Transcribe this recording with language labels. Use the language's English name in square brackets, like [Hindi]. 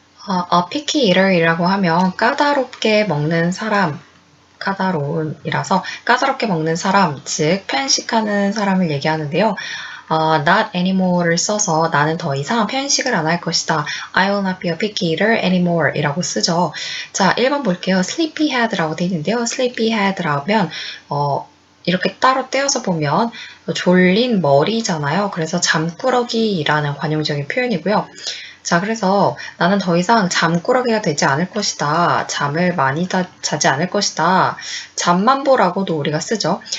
[Korean] A picky eater이라고 하면 까다롭게 먹는 사람, 까다로운이라서 까다롭게 먹는 사람, 즉 편식하는 사람을 얘기하는데요. not anymore를 써서 나는 더 이상 편식을 안 할 것이다. [English] I will not be a picky eater anymore [Korean] 이라고 쓰죠. 자, 1번 볼게요. sleepyhead라고 되어 있는데요. sleepyhead라면 이렇게 따로 떼어서 보면 졸린 머리잖아요. 그래서 잠꾸러기라는 관용적인 표현이고요. 자, 그래서 나는 더 이상 잠꾸러기가 되지 않을 것이다. 잠을 많이 자지 않을 것이다. 잠만 보라고도 우리가 쓰죠.